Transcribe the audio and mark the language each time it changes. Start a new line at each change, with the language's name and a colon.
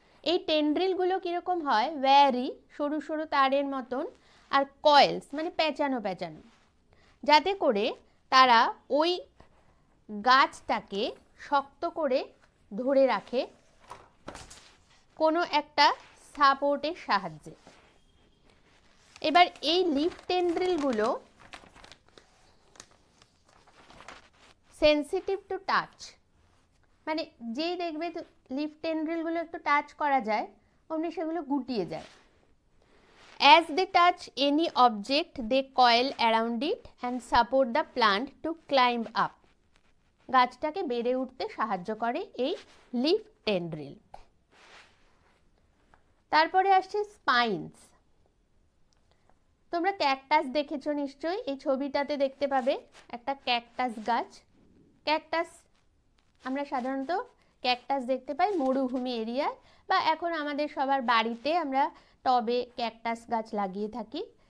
Bangla: এই টেন্ড্রিলগুলো কীরকম হয়, ভ্যারি সরু সরু তারের মতন, আর কয়েলস মানে পেঁচানো পেঁচানো, যাতে করে তারা ওই গাছটাকে শক্ত করে ধরে রাখে কোনো একটা সাপোর্টের সাহায্যে। এবার এই লিফ টেন্ড্রিলগুলো
English: sensitive to touch,
Bangla: মানে যেই দেখবে লিফ টেন্ড্রিলগুলো একটু টাচ করা যায় অমনি সেগুলো গুটিয়ে যায়।
English: As they touch any object, they coil around it and support the plant to climb up.
Bangla: গাছটাকে বেড়ে উঠতে সাহায্য করে এই লিফ টেন্ড্রিল। তারপরে আসছে স্পাইনস। তোমরা ক্যাকটাস দেখেছো নিশ্চয়ই, এই ছবিটাতে দেখতে পাবে একটা ক্যাকটাস গাছ। ক্যাকটাস আমরা সাধারণত ক্যাকটাস দেখতে পাই মরুভূমি এরিয়ায়, বা এখন আমাদের সবার বাড়িতে আমরা টবে ক্যাকটাস গাছ লাগিয়ে থাকি।